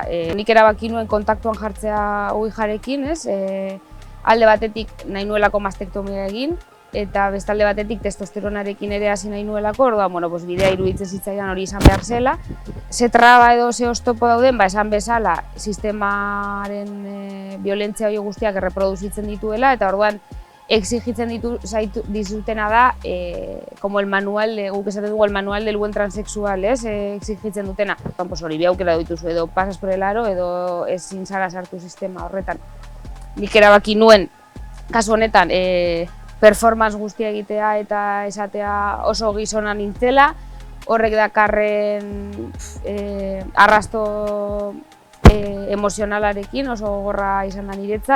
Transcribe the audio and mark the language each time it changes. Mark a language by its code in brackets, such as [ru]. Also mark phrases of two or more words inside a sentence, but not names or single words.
[eu] Nik erabaki nuen kontaktuan jartzea UIG-arekin, alde batetik nahi nuelako mastektomia egin, eta bestalde batetik testosteronarekin ere hasi nahi nuelako, orduan, bidea iruditzen zitzaidan hori izan behar zela. Ze traba edo ze oztopo dauden, esan bezala, sistemaren violentzia hori guztiak erreproduzitzen dituela, eta orduan exigitzen dizutena da, [es] como el manual, [eu] guk esaten dugu [es] el manual del buen transexual, [eu] exigitzen dutena. Hori bi aukera dituzu, edo [es] pasas por el aro, [eu] edo ezin zara sartu sistema horretan. Nik erabaki nuen, kasu honetan, performance guztia egitea eta esatea oso gizona nintzela, horrek dakarren arrasto emozionalarekin oso gogorra izan da niretzat.